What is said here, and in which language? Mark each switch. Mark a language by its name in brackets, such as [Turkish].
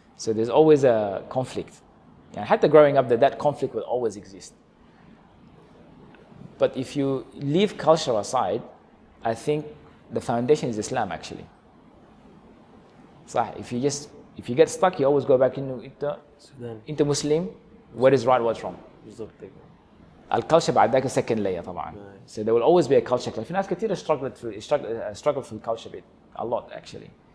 [English] So there's always a conflict. [Arabic] يعني حتى [English] growing up that conflict will always exist. But if you leave culture aside, I think the foundation is Islam actually. [Arabic] صح [English] if you get stuck you always go back [Arabic] إنه أنت مسلم [English] what is right what's wrong. [Arabic] بالضبط. الكالتشر بعد ذاك [English] second layer [Arabic] طبعا. [English] So there will always be a culture clash. [Arabic] في ناس كثير [English] struggle [Arabic] في الكالتشر [English] bit a lot actually.